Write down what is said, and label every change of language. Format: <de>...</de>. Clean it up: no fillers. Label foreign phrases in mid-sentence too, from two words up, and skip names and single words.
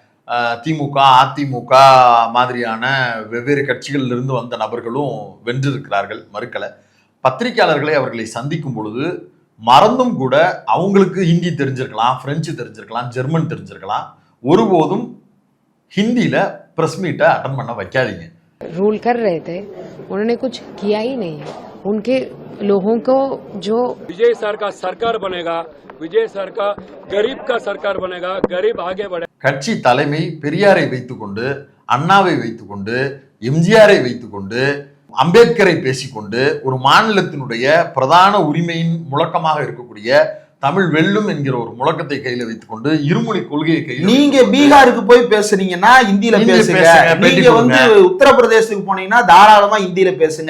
<ta>திமுக அதிமுக மாதிரியான வெவ்வேறு கட்சிகளில் இருந்து வந்த நபர்களும் வென்றிருக்கிறார்கள், மறுக்கல. பத்திரிகையாளர்களை அவர்களை சந்திக்கும் பொழுது மறந்தும் கூட அவங்களுக்கு ஹிந்தி தெரிஞ்சிருக்கலாம், பிரெஞ்சு தெரிஞ்சிருக்கலாம், ஜெர்மன் தெரிஞ்சிருக்கலாம், ஒருபோதும் ஹிந்தியில</ta> <en>press meet</en> <ta>அட்டெண்ட் பண்ண வைக்காதீங்க.</ta> <hi>रूल कर रहे थे, उन्होंने कुछ किया ही नहीं है. उनके लोगों को जो विजय सर का सरकार बनेगा, विजय सर का गरीब का सरकार बनेगा, गरीब आगे बढ़े.</hi> <ta>கட்சி தலைமை பெரியாரை வைத்துக்கொண்டு, அண்ணாவை வைத்துக்கொண்டு, எம்ஜிஆரை வைத்துக்கொண்டு, அம்பேத்கரை பேசிக்கொண்டு ஒரு மாநிலத்தினுடைய பிரதான உரிமையின் முழக்கமாக இருக்கக்கூடிய தமிழ் வெல்லும் என்கிற ஒரு முழக்கத்தை கையில வைத்துக்கொண்டு இருமொழி கொள்கையை கையில் நீங்க பீகாருக்கு போய் பேசுறீங்கன்னா ஹிந்தியில பேசுங்க. நீங்க வந்து உத்தரப்பிரதேசத்துக்கு போனீங்கன்னா தாராளமா ஹிந்தியில பேசுங்க.</ta>